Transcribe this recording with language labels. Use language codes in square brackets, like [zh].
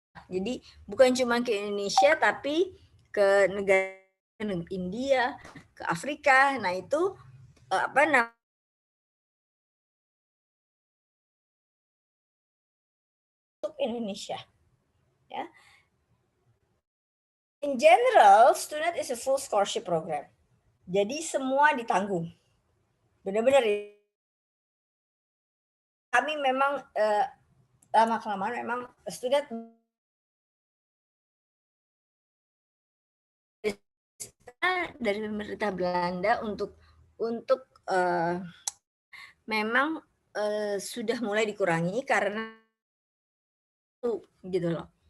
[id] Jadi bukan cuma ke Indonesia, tapi ke negara India, ke Afrika. Nah itu untuk Indonesia. Ya. [en] In general, student is a full scholarship program. [id] Jadi semua ditanggung. Benar-benar kami memang lama-kelamaan memang student dari pemerintah Belanda untuk memang sudah mulai dikurangi karena gitu loh.